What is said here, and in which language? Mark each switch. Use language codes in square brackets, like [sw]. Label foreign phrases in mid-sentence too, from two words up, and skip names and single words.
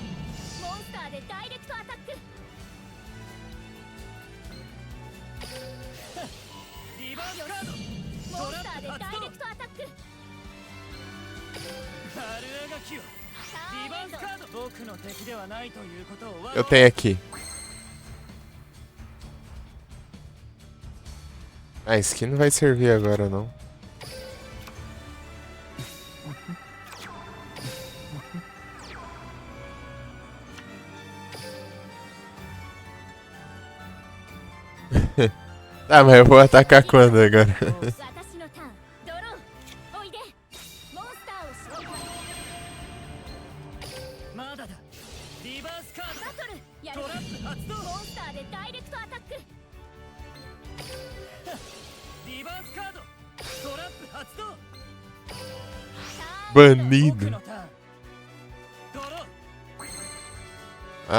[ja] モンスターでダイレクトアタック。リバースカードモンスターでダイレクトアタック。丸あがきよリバースカード僕の敵ではないということを [pt] Eu tenho aqui. Ah, isso aqui não vai servir agora não. Tá, mas eu vou atacar quando agora? [ja] 私のターン。ドローン。おいで。モンスターを召喚。まだだリバースカーバトルやるわ。ドトラップ発動モンスターでダイレクトアタック。リバースカードトラップ発動 [pt] Banido. [ja] 僕のターンドロー